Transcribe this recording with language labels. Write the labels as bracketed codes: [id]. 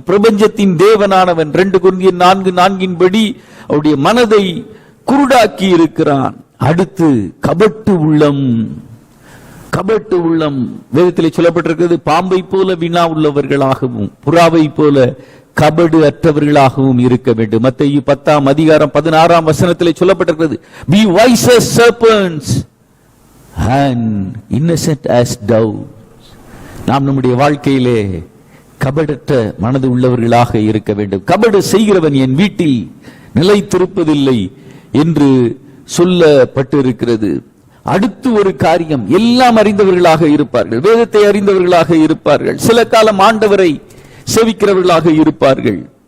[ta] பிரபஞ்சத்தின் தேவனானவன் 2 கொரிந்தியர் 4:4 படி அவருடைய மனதை குருடாக்கி இருக்கிறான். அடுத்து கபட்டு உள்ளம். கபட்டு உள்ளம் வேதத்திலே சொல்லப்பட்டிருக்கிறது. பாம்பை போல வினா உள்ளவர்களாகவும் புறாவை போல கபடு அற்றவர்களாகவும் இருக்க வேண்டும். மத்தேயு 10:16 சொல்லப்பட்டிருக்கிறது. [en] Be wise as serpents and innocent as doves. [ta] நாம் நம்முடைய வாழ்க்கையிலே கபடற்ற மனது உள்ளவர்களாக இருக்க வேண்டும். கபடு செய்கிறவன் என் வீட்டில் நிலைத்திருப்பதில்லை என்று சொல்லப்பட்டிருக்கிறது. அடுத்து ஒரு காரியம், எல்லாம் அறிந்தவர்களாக இருப்பார்கள், வேதத்தை அறிந்தவர்களாக இருப்பார்கள், சில காலம் ஆண்டவரை சேவிக்கிறவர்களாக இருப்பார்கள்.